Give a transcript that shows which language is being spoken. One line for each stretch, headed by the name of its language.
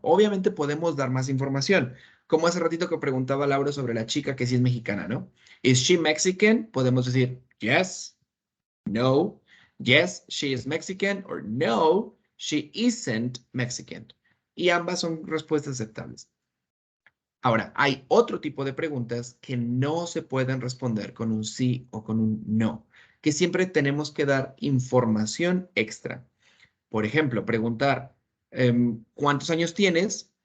Spanish: Obviamente podemos dar más información. Como hace ratito que preguntaba Laura sobre la chica que sí es mexicana, ¿no?
English: Is she Mexican?
Spanish: Podemos decir
English: yes, no, yes, she is Mexican, or no, she isn't Mexican.
Spanish: Y ambas son respuestas aceptables. Ahora, hay otro tipo de preguntas que no se pueden responder con un sí o con un no, que siempre tenemos que dar información extra. Por ejemplo, preguntar, ¿cuántos años tienes?